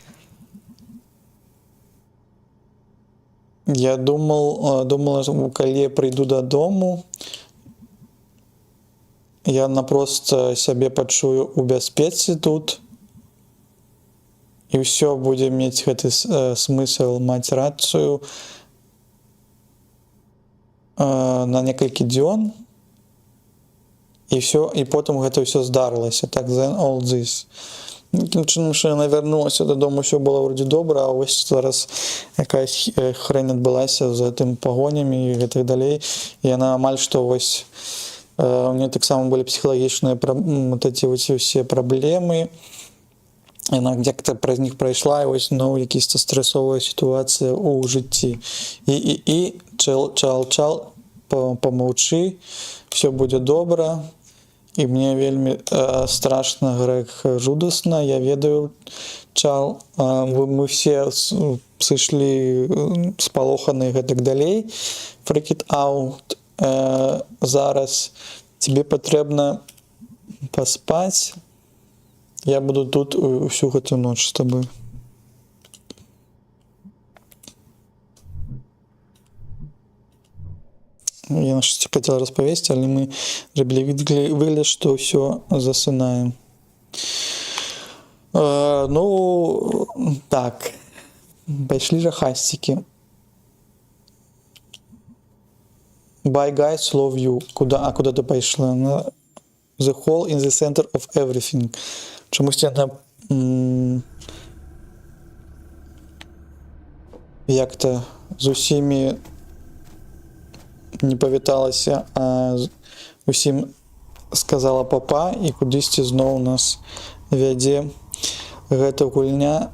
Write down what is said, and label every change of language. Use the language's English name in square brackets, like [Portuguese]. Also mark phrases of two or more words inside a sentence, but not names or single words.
[Belarusian] Я думала, калі я прыйду дадому, я напрост сябе пачую ў бяспецы тут, і ўсё будзе мець гэты смысл, маць рацыю на некалькі дзён, і все, і потым гэта ўсё здарылася. Так, [English] then all this. [Belarusian] Такім чынам, що яна вярнулася дадому, ўсё было вроде добра, а вось зараз [Russian] якаясь хрень [Belarusian] адбылася за тым пагонямі і гэтак далей. І яна амаль што вось у нее таксама былі псіхалагічныя [Russian] вот эти вот все [Belarusian] праблемы. Яна где-то праз них прайшла, і вось зноў якісь стрэсовая сітуацыя ў жыцці. І чал, помаўчы, все будзе добра. І мне вельмі страшна, грэх, жудасна. Я ведаю, чал, мы все сышлі спалоханы гэтак далей. [English] Freak it out. [Belarusian] Зараз тебе патрэбна паспаць. Я буду тут всю гэтую ноч з табой. Я щось хотел распавесці, але мы зрабілі выгляд, што ўсё засынаем. Ну, так. Пайшлі жахасцікі. [English] Bye guys, love you. [Belarusian] Куда ты пайшла? [English] The hole in the center of everything. [Belarusian] Чомусь яна як-то з усімі не павіталася, а усім сказала папа, і кудысьці зноў нас вядзе гэта гульня.